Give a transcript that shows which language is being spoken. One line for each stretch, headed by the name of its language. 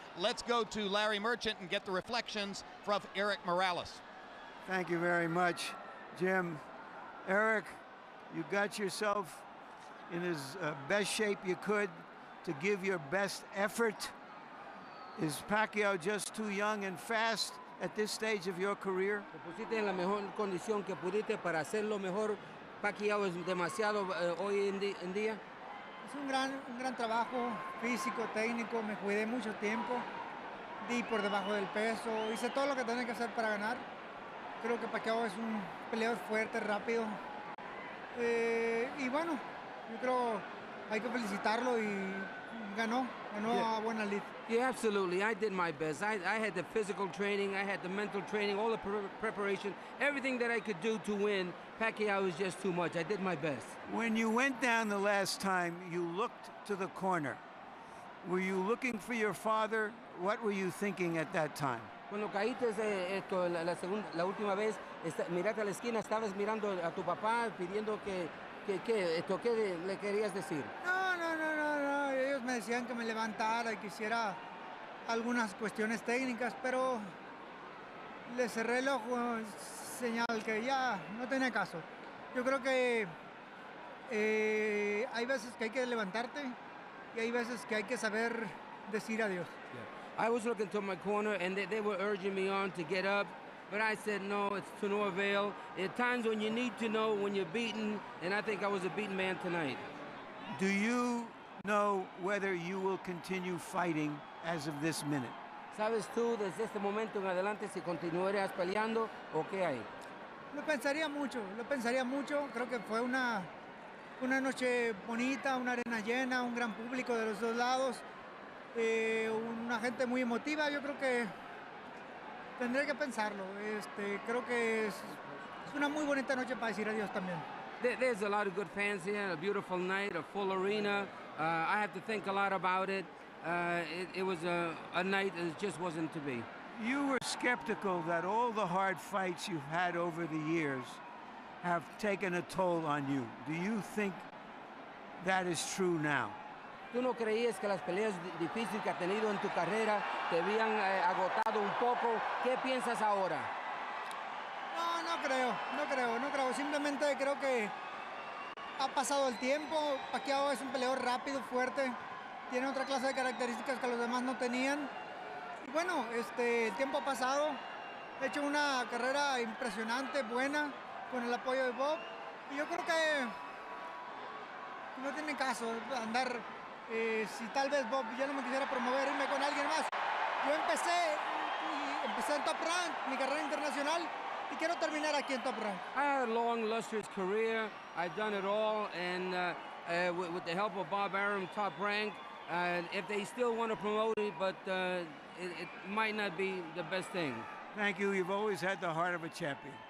English: Let's go to Larry Merchant and get the reflections from Erik Morales. Thank you very much, Jim. Erik, you got yourself in as best shape you could to give your best effort. Is Pacquiao just too young and fast at this stage of your career?
Spanish: Te pusiste en la mejor condición que pudiste para hacerlo mejor. Pacquiao es demasiado hoy en día. Es un gran trabajo físico, técnico. Me cuidé mucho tiempo. Di por debajo del peso. Hice todo lo que tenía que hacer para ganar. Creo que Pacquiao es un peleador fuerte, rápido. Y bueno, yo creo hay que felicitarlo y ganó a buena lid.
English: Yeah, absolutely. I did my best. I had the physical training, I had the mental training, all the preparation, everything that I could do to win. Pacquiao was just too much. I did my best. When you went down the last time, you looked to the corner. Were you looking for your father? What were you thinking at that time?
Spanish: Cuando caíste la última vez, miraste a la esquina, estabas mirando a tu papá pidiendo ¿qué le querías decir? No. Ellos me decían que me levantara y que hiciera algunas cuestiones técnicas, pero le cerré el ojo, señal que ya no tenía caso. Yo creo que hay veces que hay que levantarte y hay veces que hay que saber decir adiós.
English: Yeah. I was looking to my corner and they were urging me on to get up, but I said no, it's to no avail. At times when you need to know when you're beaten, and I think I was a beaten man tonight. Do you know whether you will continue fighting as of this minute?
Spanish: ¿Sabes tú desde este momento en adelante si continuarías peleando o qué hay? Lo pensaría mucho. Creo que fue una noche bonita, una arena llena, un gran público de los dos lados, una gente muy emotiva. Yo creo que tendré que pensarlo. Creo que es una muy bonita noche para decir adiós también.
English: There's a lot of good fans here, a beautiful night, a full arena. I have to think a lot about it. It was a night that just wasn't to be. You were skeptical that all the hard fights you've had over the years have taken a toll on you. Do you think that is true now?
Spanish: ¿Tú no creías que las peleas difíciles que has tenido en tu carrera te habían agotado un poco? ¿Qué piensas ahora? No creo. Simplemente creo que ha pasado el tiempo. Pacquiao es un peleador rápido, fuerte. Tiene otra clase de características que los demás no tenían. Y bueno, el tiempo ha pasado. He hecho una carrera impresionante, buena, con el apoyo de Bob. Y yo creo que no tiene caso andar, si tal vez Bob ya no me quisiera promover, irme con alguien más. Yo empecé en Top Rank, mi carrera internacional, y quiero terminar aquí en Top Rank.
English: I had a long, illustrious career. I've done it all, and with the help of Bob Arum, Top Rank, if they still want to promote it, but it might not be the best thing. Thank you. You've always had the heart of a champion.